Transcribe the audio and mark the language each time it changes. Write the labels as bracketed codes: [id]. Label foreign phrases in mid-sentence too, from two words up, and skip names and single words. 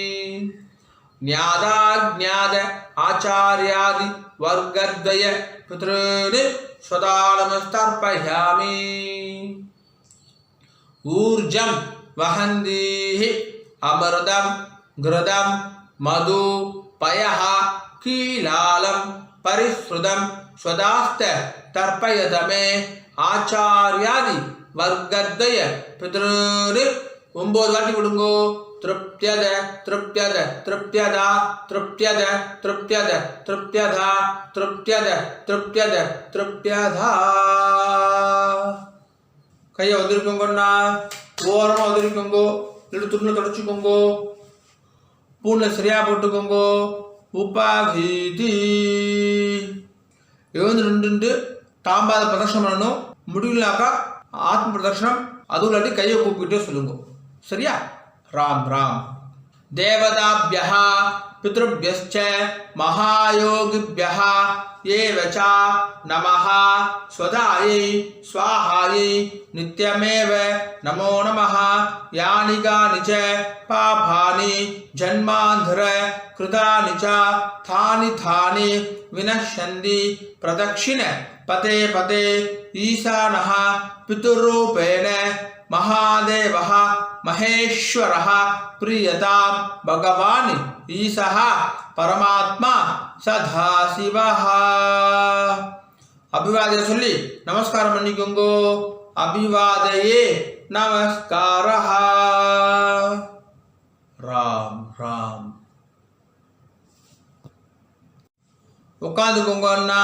[sa] न्यादाज्ञाद आचार्यादि वर्गद्वय पितॄन् सदा नमस्तर्पयामि ऊर्जं वहन्तीः अमृतं घृतं मधु पयः कीलालं परिश्रुतं स्वदास्त तर्पयत मे आचार्यादि वर्गद्वय पितॄन् [ta] 9 வாட்டி விடுங்கோ [sa] तृप्यद तृप्यद तृप्यदा तृप्यद तृप्यद तृप्यदा तृप्यद तृप्यद तृप्यदा [ta] கையை உதிரிக்கோங்கண்ணா ஓரமாக உதிரிக்கோங்கோ இல்லை துணியில் தொடச்சிக்கோங்கோ பூனில் சரியாக போட்டுக்கோங்கோ உபாகீதி எழுந்து நின்றுட்டு தாம்பாத பிரதர்ஷனம் பண்ணணும் முடியலனாக்கா ஆத்ம பிரதர்ஷனம், அதுவும் இல்லாட்டி கையை கூப்பிட்டு சொல்லுங்க. சரியா? ராம் ராம். [sa] தேவதாபியः பித்ருभ्यश्च महायोगिभ्यः एव च नमः स्वधायै स्वाहायै नित्यमेव नमो नमः. यानि कानि च पापानि जन्मान्धर कृतानि च तानि तानि विनश्यन्ति प्रदक्षिण पते पते ईशानः पितुरूपेण महादेवः महेश्वरः प्रियतां भगवान् ईशः परमात्मा सदाशिवः. [ta] அபிவாதனை சொல்லி நமஸ்காரம் பண்ணிக்கோங்க. அபிவாதையே நமஸ்காரः. ராம் ராம். உட்காந்துக்கோங்க அண்ணா.